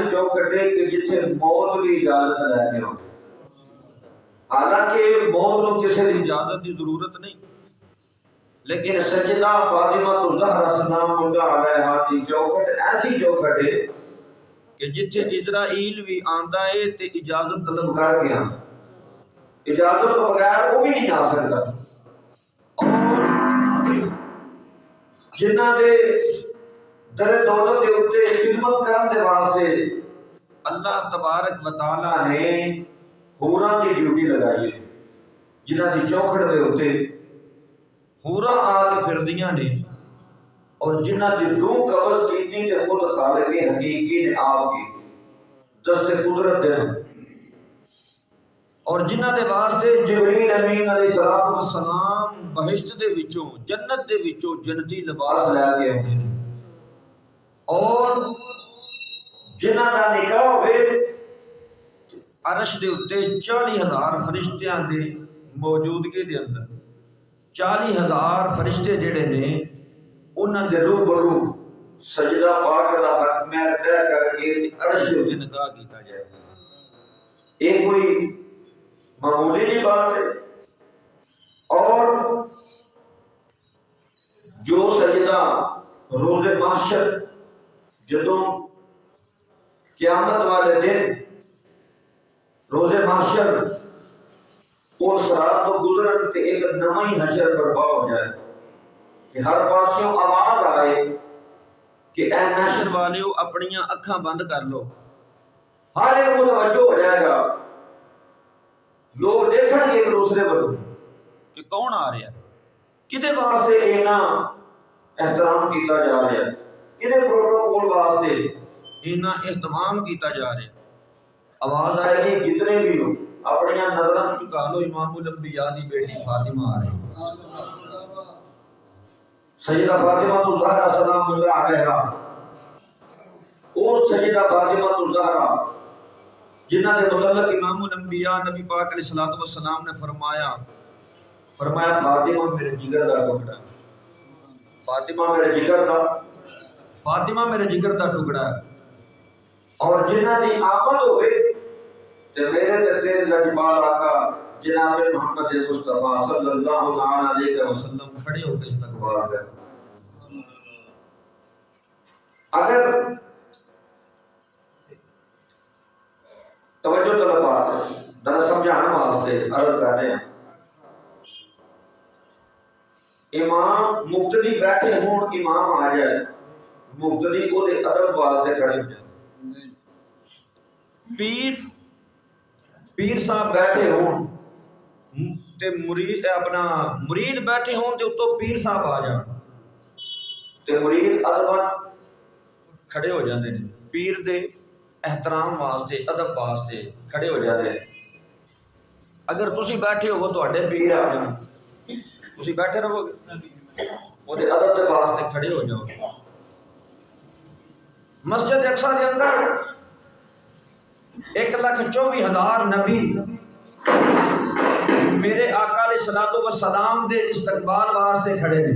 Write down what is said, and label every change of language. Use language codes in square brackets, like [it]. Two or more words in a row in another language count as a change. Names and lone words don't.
[pa] چوکھٹ ہے کہ جتھے موت بھی اجازت لے کے ہو، حالانکہ موت کو کسی دی اجازت دی ضرورت نہیں، لیکن سجدہ فاطمہ الزہرا [ar] سلام اللہ علیہا [pa] دی چوکھٹ ایسی چوکھٹ ہے کہ جتھے اسرائیل بھی آندا ہے تے اجازت طلب کر کے آندا، اجازت تو بغیر وہ بھی نہیں آ سکتا۔ اور جنہ دے در دولت دے اتے خدمت کرن دے واسطے [ar] اللہ تبارک و تعالی [pa] نے حوراں کی ڈیوٹی لگائی ہے، جنہ دی چوکھٹ دے اتے حوراں آ کے پھردیاں نے، اور جنہ دی روح قبض کیتی تے خود خالق حقیقی نے آپ کی دست قدرت دے، اور جنہ دے واسطے جبریل امین [ar] علیہ السلام [pa] بہشت دے وچوں جنت دے وچوں جنتی لباس لے کے آتے ہیں، اور جنہ دا نکاح ہوئے عرش دے اتے 40,000 فرشتیاں دے موجودگی دے اندر 40,000 فرشتے جڑے نے انہاں دے روبرو سجدہ پاک دا حق میں طے کر کے عرش دے اوپر نگاہ کیتا جائے. [ur] یہ کوئی معمولی نہیں بات ہے. [pa] اور جو سجدہ روز محشر جدوں قیامت والے دن روز محشر اور صراط تو گزرن تے ایک نواں ہی حشر برپا ہو جائے کہ ہر پاسوں آواز آئے کہ اے محشر والیو اپنیاں اکھاں بند کر لو. [ur] ہر ایک متوجہ ہو جائے گا. لوگ دیکھن گے ایک دوسرے کو کہ کون آ رہا ہے, [pa] کدے واسطے اینا احترام کیتا جا رہا ہے, کدے پروٹوکول واسطے اینا اہتمام کیتا جا رہا ہے. آواز آئے گی جتنے بھی ہو اپنی نظروں چکا لو, امام الانبیاء دی بیٹی فاطمہ آ رہی ہے. سیدہ فاطمہ الزہرا [ar] سلام اللہ علیہا, [pa] وہ سیدہ فاطمہ الزہرا جنہ کے متعلق امام الانبیاء نبی پاک [ar] علیہ الصلوۃ والسلام [pa] نے فرمایا فاطمہ میرے جگر دا ٹکڑا ہے, فاطمہ میرے جگر دا ٹکڑا ہے. اور جنہ دی آمد ہوئے تے میرے تے تیرے لجپال آقا جناب محمد مصطفیٰ [ar] صلی اللہ تعالی علیہ وسلم [pa] کھڑے ہو کے استقبال کریں. اگر توجہ طلبات ذرا سمجھانے واسطے عرض کر رہے ہیں, امام مقتدی بیٹھے ہون, امام آ جائے, مقتدی کو دے ادب واسطے کھڑے ہو جائے. پیر صاحب بیٹھے ہون تے مرید بیٹھے ہون تے اتوں پیر صاحب آ جان تے مرید ادب کھڑے ہو جاندے نے. [ur] پیر دے احترام واسطے ادب واسطے کھڑے ہو جاتے ہیں. [pa] اگر تسی بیٹھے ہو تواڈے پیر آ جان, تسی بیٹھے رہو گے, وہ دے ادب دے واسطے کھڑے ہو جاؤ. مسجد اقصی دے اندر 1,24,000 نبی میرے آقا [ar] علیہ الصلوۃ والسلام [pa] دے استقبال واسطے کھڑے ہیں.